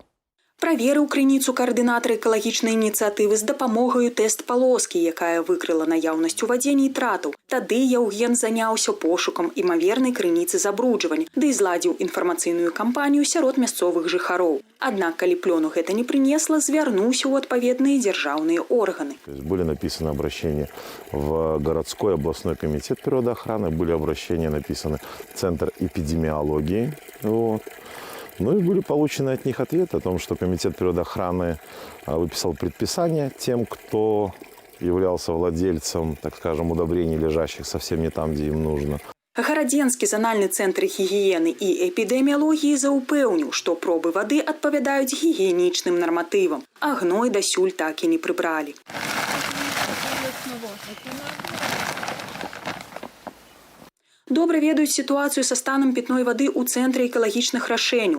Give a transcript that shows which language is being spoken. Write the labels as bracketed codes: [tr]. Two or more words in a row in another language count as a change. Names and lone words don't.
[be] Праверыў крыніцу каардынатар экалагічнай ініцыятывы з дапамогаю тэст-палоскі, якая выкрыла наяўнасць у вадзе нітратаў. Тады Яўген заняўся пошукам імавернай крыніцы забруджвання, ды зладзіў інфармацыйную кампанію сярод мясцовых жыхароў. Аднак, калі плёну гэта не прынесла, звярнуўся ў адпаведныя дзяржаўныя органы. [ru] Были написаны обращения в городской областной комитет природоохраны, были обращения написаны в Центр эпидемиологии. Вот. Ну и были получены от них ответы о том, что комитет природоохраны выписал предписание тем, кто являлся владельцем, так скажем, удобрений, лежащих совсем не там, где им нужно. [be] Гарадзенскі занальны цэнтр гігіены і эпідэміялогіі заўпэўніў, што пробы вады адпавядаюць гігіенічным нарматывам, а гной дасюль так і не прыбралі. Добра ведаюць сітуацыю са станам пітной вады ў цэнтры экалагічных рашэнняў.